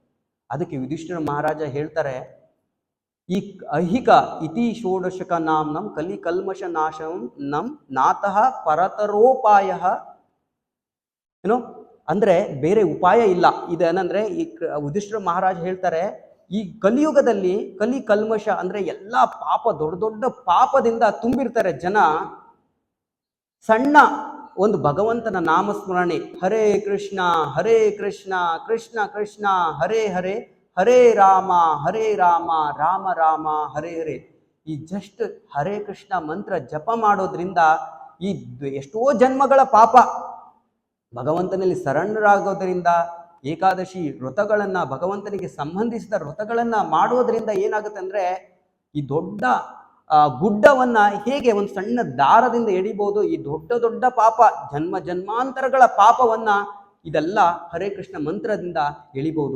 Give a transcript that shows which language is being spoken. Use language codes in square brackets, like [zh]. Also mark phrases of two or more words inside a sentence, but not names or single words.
[kn] ಅದಕ್ಕೆ ಯುಧಿಷ್ಠಿರ ಮಹಾರಾಜ ಹೇಳ್ತಾರೆ, ಈ [sa] ಐಹಿಕ ಇತಿ ಷೋಡಶಕ ನಾಮ್ನಂ ಕಲಿ ಕಲ್ಮಶ ನಾಶಂ ನಂ ನಾತಃ ಪರತರೋಪಾಯ [kn] ಏನೋ ಅಂದ್ರೆ ಬೇರೆ ಉಪಾಯ ಇಲ್ಲ. ಇದೇನಂದ್ರೆ ಈ ಯುಧಿಷ್ಠಿರ ಮಹಾರಾಜ್ ಹೇಳ್ತಾರೆ, ಈ ಕಲಿಯುಗದಲ್ಲಿ ಕಲಿ ಕಲ್ಮಶ ಅಂದ್ರೆ ಎಲ್ಲಾ ಪಾಪ, ದೊಡ್ಡ ದೊಡ್ಡ ಪಾಪದಿಂದ ತುಂಬಿರ್ತಾರೆ ಜನ. ಸಣ್ಣ ಒಂದು ಭಗವಂತನ ನಾಮಸ್ಮರಣೆ, [sa] ಹರೇ ಕೃಷ್ಣ ಕೃಷ್ಣ ಕೃಷ್ಣ ಹರೇ ಹರೇ, ಹರೇ ರಾಮ ರಾಮ ರಾಮ ಹರೇ ಹರೇ, [kn] ಈ ಜಸ್ಟ್ ಹರೇ ಕೃಷ್ಣ ಮಂತ್ರ ಜಪ ಮಾಡೋದ್ರಿಂದ ಈ ಎಷ್ಟೋ ಜನ್ಮಗಳ ಪಾಪ ಭಗವಂತನಲ್ಲಿ ಶರಣರಾಗೋದ್ರಿಂದ, ಏಕಾದಶಿ ವ್ರತಗಳನ್ನ, ಭಗವಂತನಿಗೆ ಸಂಬಂಧಿಸಿದ ವ್ರತಗಳನ್ನ ಮಾಡೋದ್ರಿಂದ ಏನಾಗುತ್ತೆ ಅಂದ್ರೆ, ಈ ದೊಡ್ಡ ಗುಡ್ಡವನ್ನ ಹೇಗೆ ಒಂದು ಸಣ್ಣ ದಾರದಿಂದ ಎಡಿಬಹುದು, ಈ ದೊಡ್ಡ ದೊಡ್ಡ ಪಾಪ, ಜನ್ಮಾಂತರಗಳ ಪಾಪವನ್ನ ಇದೆಲ್ಲ ಹರೇ ಕೃಷ್ಣ ಮಂತ್ರದಿಂದ ಎಳಿಬಹುದು.